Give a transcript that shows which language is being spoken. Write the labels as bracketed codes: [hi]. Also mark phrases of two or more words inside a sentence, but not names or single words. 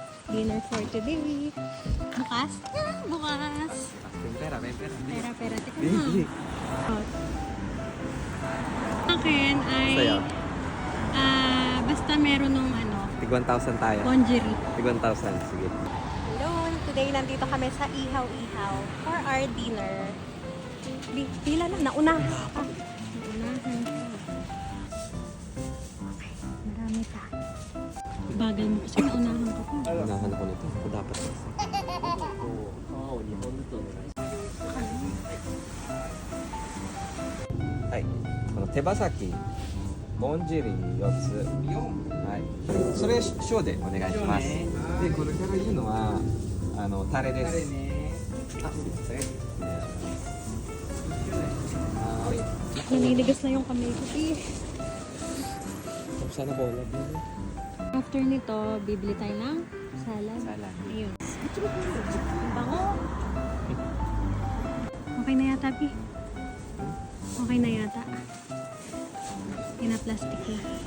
[en] dinner for today. [tl] Bukas? Bukas. Pera. Pera. Teka na. Oh. Akin ay... Sa'yo? Basta meron nung Tig 1,000 tayo. lingerie. Tig 1,000. Sige. Hello! Today nandito kami sa Ihaw-Ihaw [en] for our dinner. [tl] Pila na, naunahan pa. Naunahan pa. Okay, marami pa. Bagal mo kasi naunahan ka pa. Unahan ako nito. Ako dapat kasi. Ay. [ja] この手羽先、ぼんじり4つ。はい。それ小でお願いします。で、これから言うのはタレです。あ、すいません。お願いします。はい。 [tl] Naniligas na yung kamay ko. Sana bola din. After nito, bibili tayo ng salad. Salad. Ayun. Ang bango. Okay na yata, Pi. Okay na yata. Pina-plastic na.